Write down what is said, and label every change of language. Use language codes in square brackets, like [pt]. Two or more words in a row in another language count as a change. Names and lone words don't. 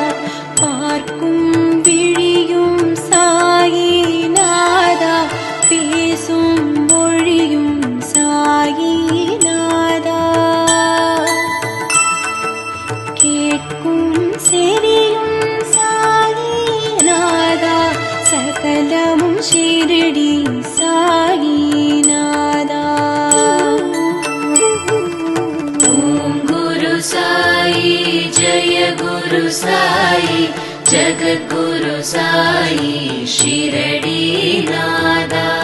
[ta] பார்க்கும் விழியும் சாயிநாதா, பேசும் மொழியும் சாயிநாதா, கேட்கும் செவியும் சாயிநாதா, சகலமும் शिरडी साईनादा। [sa] साई जय गुरु साई जगद्गुरु साई शिरडीनादा।